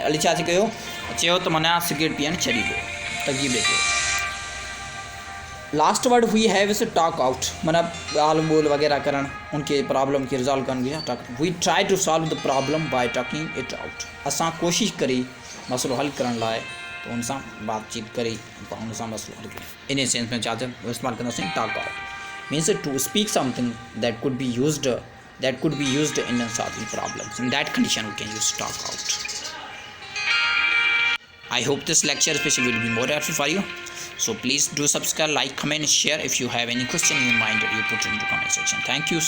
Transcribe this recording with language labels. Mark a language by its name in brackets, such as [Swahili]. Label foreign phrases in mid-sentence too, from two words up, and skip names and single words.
[Sindhi] अली छा कयो चयो त माना सिगरेट पीअणु छॾी ॾियो तरगीब ॾेई चयो. [English] last word we have is talk out [Sindhi] माना ॻाल्हि ॿोल वग़ैरह करणु उनखे [English] प्रॉब्लम खे रिज़ॉल्व करणु टॉक. we try to solve the problem by talking it out. [Sindhi] असां कोशिशि करी मसइलो हल करण लाइ तो उन सां बातचीत करी उन सां मसइलो हल कयो. [English] in sense [Sindhi] में छा इस्तेमालु कंदासीं [English] talk out means to speak something that could be used in solving problems. in that condition we can use talk out. I hope this lecture especially will be more helpful for you. So please do subscribe, like, comment, share. If you have any question in your mind, you put it in the comment section.